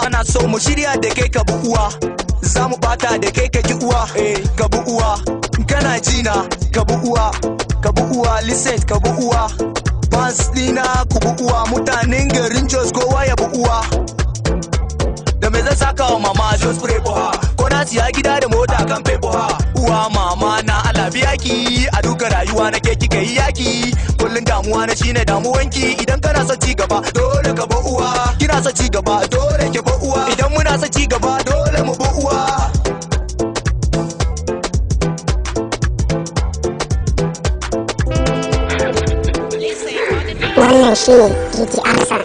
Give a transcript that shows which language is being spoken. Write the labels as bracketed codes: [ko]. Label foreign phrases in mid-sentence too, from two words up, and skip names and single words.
[ha] Ana so mu shirya da kai ka bu uwa, za mu bata da kai ka ki uwa. Ka bu uwa, kana jina ka bu uwa, ka bu uwa, [en] listen [ha] ka bu uwa. Fans dina ku bu uwa, mutanen garin Jos kowa ya bu uwa. Da me zan saka wa mama [en] just pray for her. [ha] Ko na siya gida da mota kan [en] pay for her. [ha] Uwa mama na alabi yaki, a duka rayuwa na ke kika yi yaki. Kullun damuwa na shine damuwanki, idan kana so ci gaba dole ka ba uwa. Kina so ci gaba dole ki ba uwa. Idan muna so ci gaba dole mu ba uwa. Wannan shine DJ Absoon.